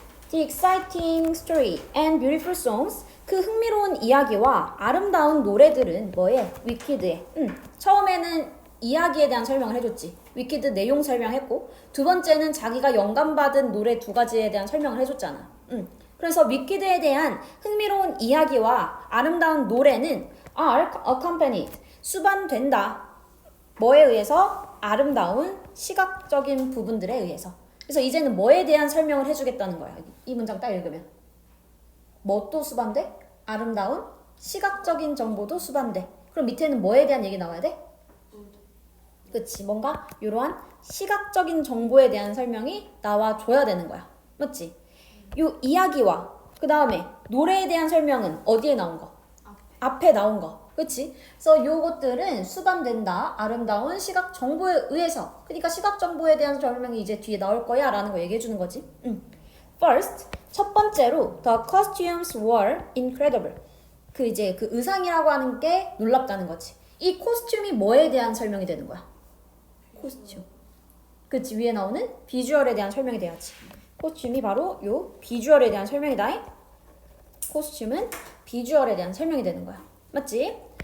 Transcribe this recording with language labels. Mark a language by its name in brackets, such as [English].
[English] The exciting story and beautiful songs. [Korean] 그 흥미로운 이야기와 아름다운 노래들은 뭐에? 위키드에. 처음에는 이야기에 대한 설명을 해줬지. 위키드 내용 설명했고, 두 번째는 자기가 영감받은 노래 두 가지에 대한 설명을 해줬잖아. 그래서 위키드에 대한 흥미로운 이야기와 아름다운 노래는 [English] are accompanied. [Korean] 수반된다. 뭐에 의해서? 아름다운 시각적인 부분들에 의해서. 그래서 이제는 뭐에 대한 설명을 해주겠다는 거야. 이 문장 딱 읽으면. 뭣도 수반돼? 아름다운 시각적인 정보도 수반돼. 그럼 밑에는 뭐에 대한 얘기 나와야 돼? 그치. 뭔가 이러한 시각적인 정보에 대한 설명이 나와줘야 되는 거야. 맞지? 요 이야기와 그 다음에 노래에 대한 설명은 어디에 나온 거? 앞에 나온 거. 그치? 그래서 요것들은 수반된다. 아름다운 시각 정보에 의해서. 그러니까 시각 정보에 대한 설명이 이제 뒤에 나올 거야 라는 거 얘기해 주는 거지. [English] First, [Korean] 첫 번째로 [English] the costumes were incredible. [Korean] 그 이제 그 의상이라고 하는 게 놀랍다는 거지. 이 코스튬이 뭐에 대한 설명이 되는 거야? 코스튬. 그치? 위에 나오는 비주얼에 대한 설명이 돼야지. 코스튬이 바로 요 비주얼에 대한 설명이다. 코스튬은 비주얼에 대한 설명이 되는 거야. 맞지?